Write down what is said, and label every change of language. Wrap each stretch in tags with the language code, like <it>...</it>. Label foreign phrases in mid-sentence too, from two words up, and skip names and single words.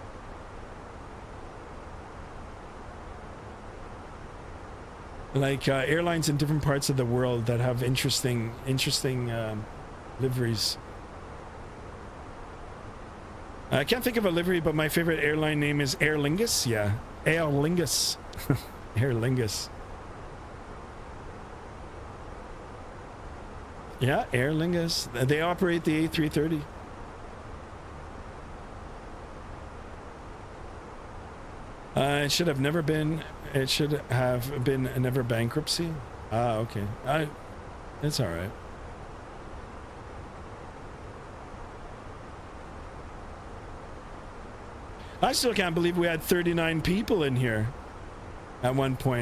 <en>Like airlines in different parts of the world that have interesting liveries. I can't think of a livery, but my favorite airline name is Aer Lingus. Yeah, Aer Lingus. Aer Lingus. Yeah, Aer Lingus. They operate the A330. It should have never been. It should have been never bankruptcy. Ah, okay. It's all right. I still can't believe we had 39 people in here at one point.</en>